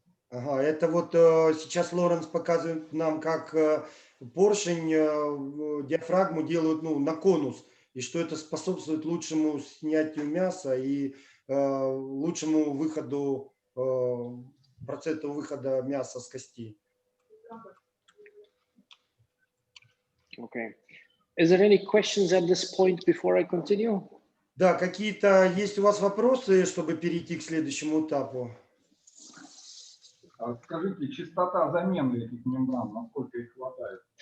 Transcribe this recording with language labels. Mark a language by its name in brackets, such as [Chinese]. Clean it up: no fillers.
[Russian] Ага, это вот сейчас Лоренс показывает нам, как поршень, диафрагму делают на конус, и что это способствует лучшему снятию мяса и лучшему выходу, проценту выхода мяса с кости. [English] Okay. Is there any questions at this point before I continue? [Russian] Да, какие-то есть у вас вопросы, чтобы перейти к следующему этапу? Скажите, частота замены этих мембран, насколько их хватает?